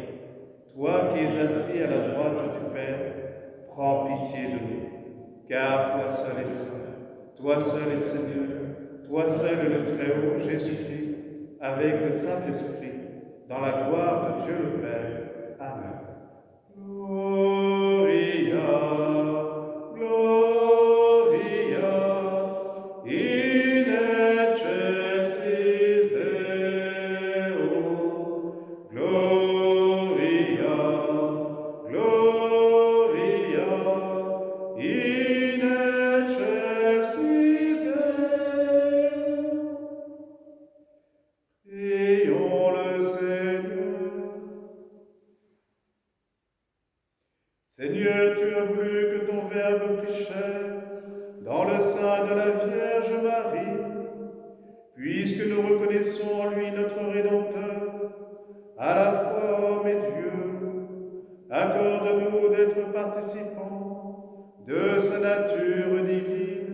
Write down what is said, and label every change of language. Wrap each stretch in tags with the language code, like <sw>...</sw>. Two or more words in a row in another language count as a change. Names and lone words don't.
<fr>Toi qui es assis à la droite du Père, prends pitié de nous. Car toi seul es saint, toi seul es Seigneur, toi seul le Très-Haut, Jésus-Christ, avec le Saint-Esprit, dans la gloire de Dieu le Père. Amen.</fr> <la>Gloria, Gloria, in excelsis Deo. Gloria, Gloria, in excelsis Deo.</la> <fr>Prions le Seigneur. Seigneur, tu as voulu que ton Verbe prit chair dans le sein de la Vierge Marie, puisque nous reconnaissons en lui notre Rédempteur, à la être participants de sa nature divine.</fr>